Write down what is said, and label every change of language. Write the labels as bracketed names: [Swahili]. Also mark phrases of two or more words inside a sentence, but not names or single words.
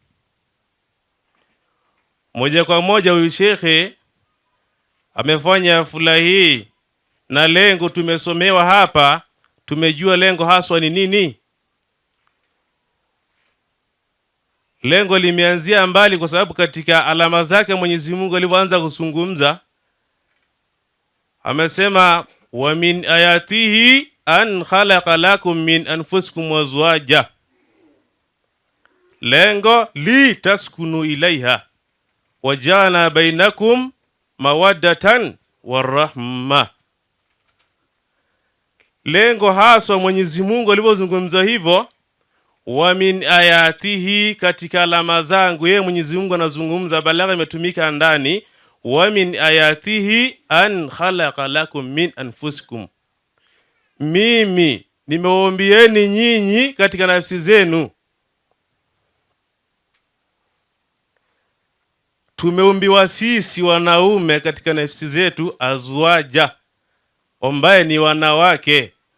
[Swahili] Moja kwa moja huyu shekhe amefanya hafla hii, na lengo tumesomewa hapa, tumejua lengo haswa ni nini. Lengo limeanzia mbali, kwa sababu katika alama zake Mwenyezi Mungu alipoanza kuzungumza amesema [Arabic] ومن آياته أن خلق لكم من أنفسكم أزواجا. Lengo لتسكنوا إليها وجعل بينكم مودة ورحمة. [Swahili] Lengo haswa Mwenyezi Mungu alipozungumza hivyo, [Arabic] ومن آياته, [Swahili] katika alama zangu yeye Mwenyezi Mungu anazungumza, balagha imetumika ndani. [Arabic] ومن آياته أن خلق لكم من أنفسكم, [Swahili] mimi nimewaumbieni nyinyi katika nafsi zenu. Tumeumbiwa sisi wanaume katika nafsi zetu azwaja, ambaye ni wanawake.